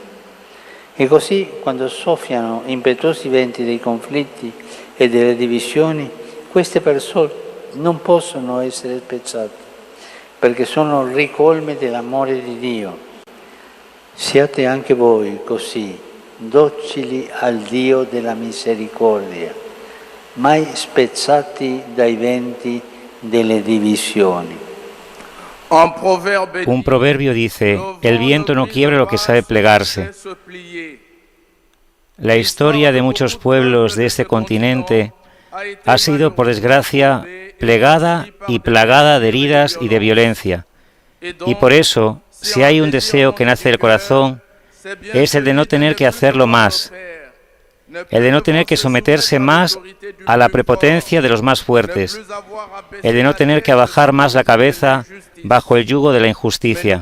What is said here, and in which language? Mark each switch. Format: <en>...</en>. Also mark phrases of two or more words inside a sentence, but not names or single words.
<it>E così, quando soffiano impetuosi venti dei conflitti e delle divisioni, queste persone non possono essere spezzate, perché sono ricolme dell'amore di Dio. Siate anche voi così, docili al Dio della misericordia, mai spezzati dai venti delle divisioni.</it> <es>Un proverbio dice, el viento no quiebra lo que sabe plegarse. La historia de muchos pueblos de este continente ha sido, por desgracia, plegada y plagada de heridas y de violencia. Y por eso, si hay un deseo que nace del corazón, es el de no tener que hacerlo más, el de no tener que someterse más a la prepotencia de los más fuertes, el de no tener que abajar más la cabeza bajo el yugo de la injusticia.</es>